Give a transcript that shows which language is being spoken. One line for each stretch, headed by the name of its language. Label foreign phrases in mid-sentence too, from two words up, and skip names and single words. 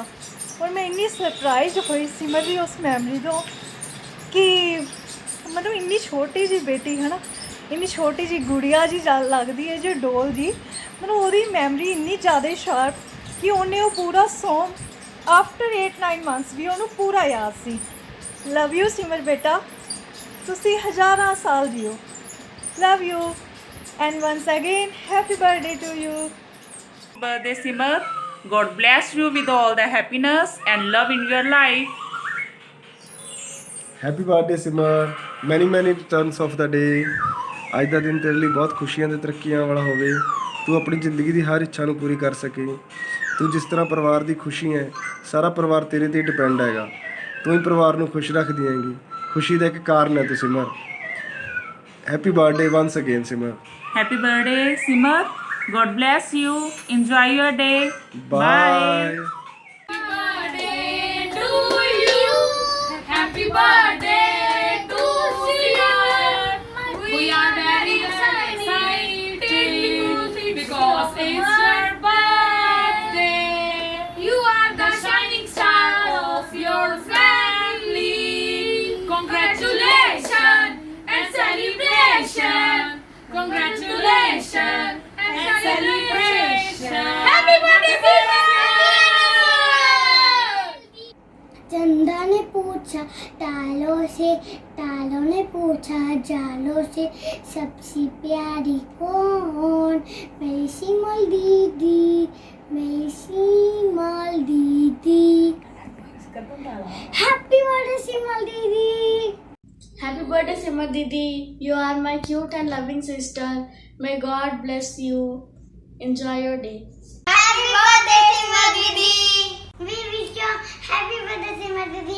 Punjabi: ਔਰ ਮੈਂ ਇੰਨੀ ਸਰਪਰਾਈਜ਼ ਹੋਈ ਸਿਮਰ ਦੀ ਉਸ ਮੈਮਰੀ ਤੋਂ ਕਿ ਮਤਲਬ ਇੰਨੀ ਛੋਟੀ ਜਿਹੀ ਬੇਟੀ ਹੈ ਨਾ, ਇੰਨੀ ਛੋਟੀ ਜਿਹੀ ਗੁੜੀਆ ਜੀ ਲੱਗਦੀ ਹੈ ਜੋ ਡੋਲ ਜੀ, ਮਤਲਬ ਉਹਦੀ ਮੈਮਰੀ ਇੰਨੀ ਜ਼ਿਆਦਾ ਸ਼ਾਰਪ ਕਿ ਉਹਨੇ ਉਹ ਪੂਰਾ
English: song after 8-9 months
Punjabi: ਵੀ ਉਹਨੂੰ ਪੂਰਾ ਯਾਦ ਸੀ।
English: love you
Punjabi: ਸਿਮਰ ਬੇਟਾ, ਤੁਸੀਂ ਹਜ਼ਾਰਾਂ ਸਾਲ ਜੀਓ।
English: love you and once again happy birthday to you. Birthday Simar, God bless you with all the happiness and love in your life. happy birthday Simar, many returns of the day.
Punjabi: ਅੱਜ ਦਾ ਦਿਨ ਤੇਰੇ ਲਈ ਬਹੁਤ ਖੁਸ਼ੀਆਂ ਤੇ ਤਰੱਕੀਆਂ ਵਾਲਾ ਹੋਵੇ। ਤੂੰ ਆਪਣੀ ਜ਼ਿੰਦਗੀ ਦੀ ਹਰ ਇੱਛਾ ਨੂੰ ਪੂਰੀ ਕਰ ਸਕੇ। ਤੂੰ ਜਿਸ ਤਰ੍ਹਾਂ ਪਰਿਵਾਰ ਦੀ ਖੁਸ਼ੀ ਹੈ, ਸਾਰਾ ਪਰਿਵਾਰ ਤੇਰੇ 'ਤੇ ਡਿਪੈਂਡ ਹੈਗਾ। ਤੂੰ ਹੀ ਪਰਿਵਾਰ ਨੂੰ ਖੁਸ਼ ਰੱਖਦੀ ਹੈਗੀ, ਖੁਸ਼ੀ ਦਾ ਇੱਕ ਕਾਰਨ ਹੈ ਤੂੰ ਸਿਮਰ।
English: happy birthday once again Simar. Happy birthday Simar, God bless you, enjoy your day. Bye. Happy birthday to Simar. We are very excited because it's your birthday. You are the shining star of your family. Congratulations and celebration. Congratulations and celebration. Happy birthday Simar.
Hindi: चंदा ने पूछा तालों से, तालों ने पूछा जालों से, सबसे प्यारी कौन? मेरी सिमल दीदी, मेरी सिमल दीदी।
English: Happy birthday, Simar Didi. Happy birthday, Simar Didi. You are my cute and loving sister. May God bless you. Enjoy your day. Happy birthday, Simar Didi. We wish you happy birthday, Simar Didi.